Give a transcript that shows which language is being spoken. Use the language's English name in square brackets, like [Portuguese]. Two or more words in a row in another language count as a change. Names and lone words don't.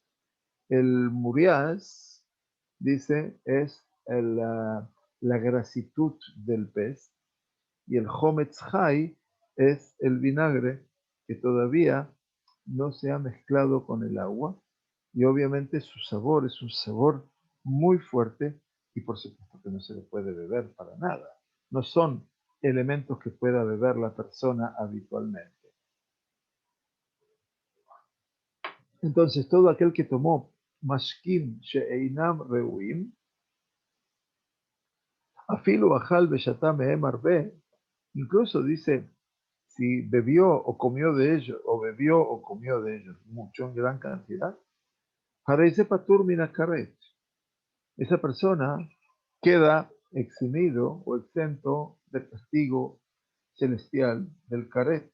[Spanish] El murias, dice, es la grasitud del pez, y el [Hebrew] חומץ חי [Spanish] es el vinagre que todavía no se ha mezclado con el agua, y obviamente su sabor es un sabor muy fuerte, y por supuesto que no se le puede beber para nada. No son elementos que pueda beber la persona habitualmente. Entonces, todo aquel que tomó [Hebrew] משקים שאינם ראויים, אפילו אכל ושתה מהם הרבה, [Spanish] incluso dice, si bebió o comió de ellos, o bebió o comió de ellos mucho en gran cantidad, parece [Hebrew] פטור מן הכרת. [Spanish] Esa persona queda eximido o exento del castigo celestial del karet.